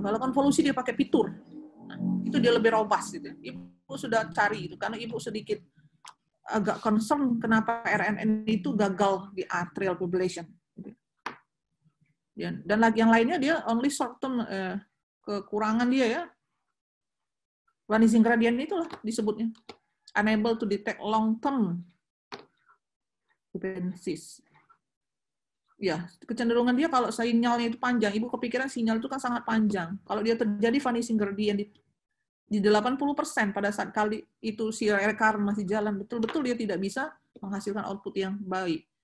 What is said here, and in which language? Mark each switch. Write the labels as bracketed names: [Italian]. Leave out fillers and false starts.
[Indonesian] Kalau konvolusi dia pakai fitur. Nah, itu dia lebih robust gitu. Ibu sudah cari itu karena Ibu sedikit agak concern kenapa RNN itu gagal di atrial fibrillation. Dan lagi yang lainnya dia [English] only short term [Indonesian] kekurangan dia ya. Vanishing gradient itulah disebutnya. [English] Unable to detect long term dependencies. [Indonesian] Ya, kecenderungan dia kalau sinyalnya itu panjang, Ibu kepikiran sinyal itu kan sangat panjang. Kalau dia terjadi vanishing gradient di 80% pada saat kali itu si recurrent masih jalan, betul-betul dia tidak bisa menghasilkan output yang baik.